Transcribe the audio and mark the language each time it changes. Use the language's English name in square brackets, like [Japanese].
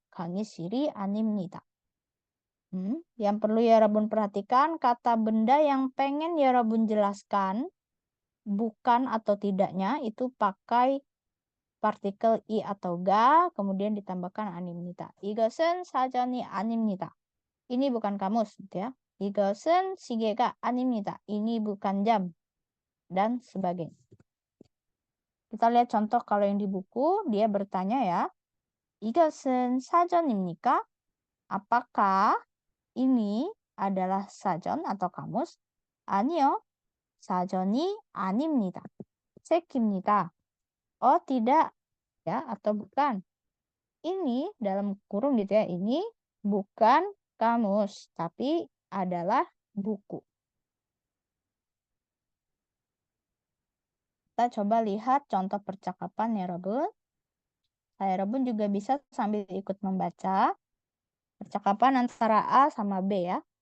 [Korean] 강의실이 아닙니다. [Indonesian] Yang perlu ya Rabun perhatikan, kata benda yang pengen ya Rabun jelaskan, bukan atau tidaknya, itu pakai partikel i atau ga, kemudian ditambahkan animnita. [Korean] 이것은 사전이 아닙니다. [Indonesian] Ini bukan kamus, gitu ya. [Korean] 이것은 시계가 아닙니다. [Indonesian] Ini bukan jam, dan sebagainya. Kita lihat contoh kalau yang di buku, dia bertanya ya, [Korean] 이것은 사전입니까? [Indonesian] Apakah ini adalah sajon atau kamus? [Korean] 아니요, 사전이 아닙니다. 책입니다. [Indonesian] Oh tidak, ya, atau bukan. Ini dalam kurung gitu ya, ini bukan kamus, tapi adalah buku. Kita coba lihat contoh percakapan ya, Robun. Saya Robun juga bisa sambil ikut membaca percakapan antara A sama B ya.